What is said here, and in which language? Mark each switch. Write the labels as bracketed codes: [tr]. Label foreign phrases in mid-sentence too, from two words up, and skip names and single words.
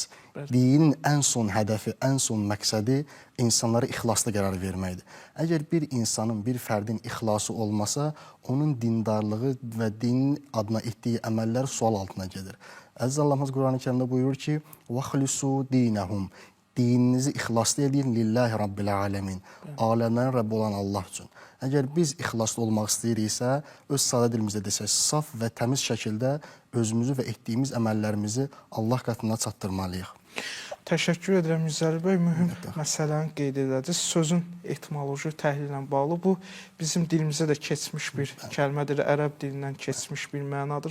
[az] Dinin ən son hədəfi, ən son məqsədi insanlara ixlaslı qərar verməkdir. Əgər bir insanın, bir fərdin ixlası olmasa, onun dindarlığı və dinin adına etdiyi əməllər sual altına gedir. Əziz Allahımız Qurani Kərimdə buyurur ki, [ar] "وأخلصوا دينهم." [az] Dininizi ixlaslı edin [ar] لله رب العالمين. [az] Aləmlərin Rəbbi olan Allah üçün. Əgər biz ixlaslı olmaq istəyiriksə, öz sadə dilimizdə desək, saf və təmiz şəkildə özümüzü və etdiyimiz əməllərimizi Allah qatına çatdırmalıyıq. Təşəkkür edirəm Mirzəli bəy. Mühüm məsələni qeyd edəcəksiniz. Sözün etimoloji təhlili ilə bağlı bu bizim dilimizə də keçmiş bir kəlmədir, ərəb dilindən keçmiş bir mənadır.